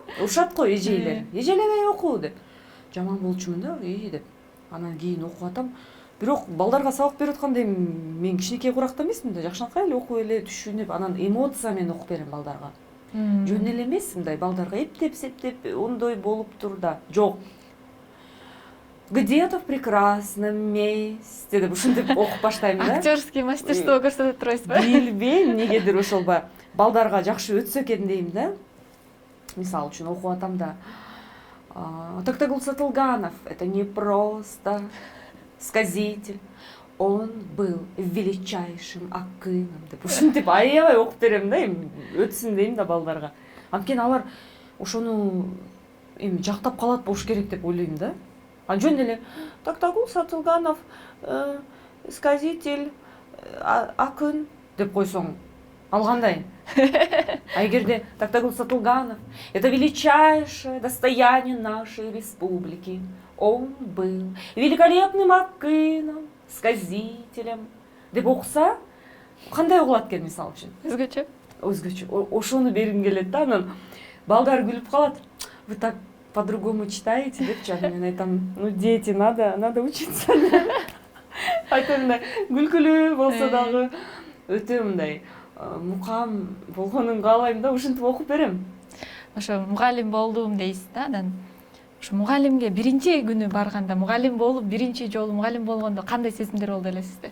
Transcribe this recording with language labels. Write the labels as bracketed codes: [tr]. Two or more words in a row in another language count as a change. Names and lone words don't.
[ky] Ушат го эжейлер. Эжелебей оку деп. Жаман болчумун да, деп. Анан кийин окуп атам. Бирок балдарга сабак берип атканда мен кичинекей куракта эмесмин да, жакшынакай эле окуп эле түшүнүп, анан эмоция менен окуп берем балдарга. Жөн эле эмес мындай балдарга эптеп ондой болуптур да. Жок. [ru] Где-то в прекрасном месте [ky] деп ушинтип окуп баштайм да. [ru] Актерский мастерство [ky] көрсөтүп турбайсызбы? Билбейм, негедир ошол балдарга жакшы өтсө экен дейм да. Мисалы үчүн окуп атам да. Токтогул Сатылганов — [ru] это не просто сказитель, он был величайшим акыном [ky] деп ушинтип аябай окуп берем да, эми өтсүн дейм да балдарга. Анткени алар ошону эми жактап калат болуш керек деп ойлойм да. Жөн эле Токтогул Сатылганов сказитель, акын деп койсоң ал кандай? А эгерде Токтогул Сатылганов — [ru] это величайшее достояние нашей республики. Он был великолепным акыном, сказителем [ky] деп окуса, кандай угулат экен мисалы үчүн? Өзгөчө. Ошону бергим келет да. Анан балдар күлүп калат. [ru] Вы так по-другому читаете депчи. [ky] Мен айтам, [ru] ну дети, надо учиться. [ky] Айтам мындай күлкүлүү болсо дагы өтө мындай мукам болгонун каалайм да, ушинтип окуп берем. Ошо мугалим болдум дейсиз да, анан ошо мугалимге биринчи күнү барганда, мугалим болуп биринчи жолу мугалим болгондо кандай сезимдер болду элесизде?